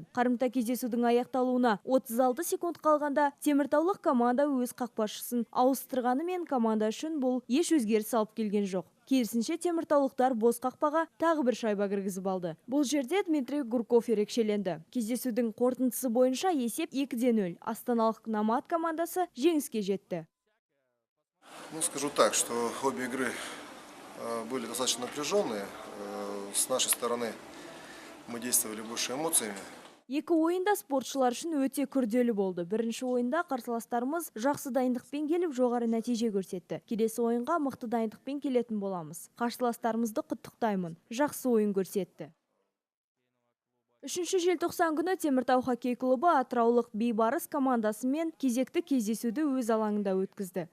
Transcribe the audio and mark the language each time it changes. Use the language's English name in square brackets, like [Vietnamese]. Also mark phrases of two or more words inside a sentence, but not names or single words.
[Kazakh] Қарымта кездесудің аяқталуына 36 секунд қалғанда теміртаулық команда өз қақпашысын ауыстырғанымен команда үшін бұл еш өзгеріс алып келген жоқ. Керісінше теміртаулықтар бос қақпаға тағы бір шайба кіргізіп алды. Бұл жерде Дмитрий Гурков ерекшеленді. Кездесудің қорытындысы бойынша есеп 2-0. Астаналық Номад командасы жеңіске жетті. [Russian] Скажу так, что обе игры были достаточно напряженные. С нашей стороны мы действовали больше эмоциями. [Kazakh] Екі ойында спортшылар үшін өте күрделі болды. Бірінші ойында қарсыластарымыз жақсы дайындықпен келіп жоғары нәтиже көрсетті. Келесі ойынға мықты дайындықпен келетін боламыз. Қарсыластарымызды құттықтаймын. Жақсы ойын көрсетті. 3 желтоқсан күні Теміртау хоккей клубы атыраулық Бейбарыс командасымен кезекті кездесуді өз алаңында өткізді.